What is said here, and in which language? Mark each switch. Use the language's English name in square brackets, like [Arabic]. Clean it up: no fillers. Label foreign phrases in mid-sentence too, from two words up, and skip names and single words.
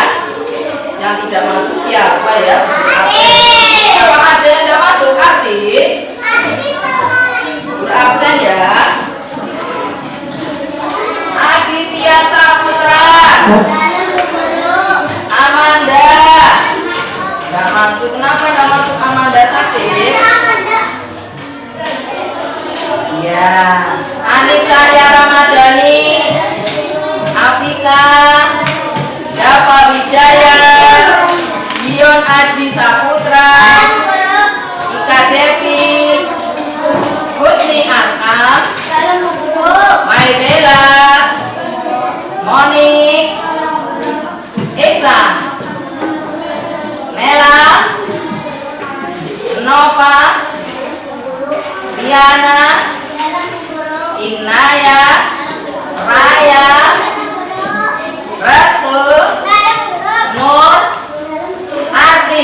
[Indonesian] Yang tidak masuk siapa ya? Kalau ada yang tidak masuk arti berabsen ya. Aditya Saputra, Amanda. Nggak masuk, kenapa nggak masuk? Amanda sakit? Ya. Anik Cahya Ramadhani, Afika, Dava Wijaya, Dion Aji Saputra, Ika Devi, Husni Anam, Mai Bella, Monik, Ihsan, Nela, Nova, Riana, Inaya, Raya, Restu, Nur, Arti.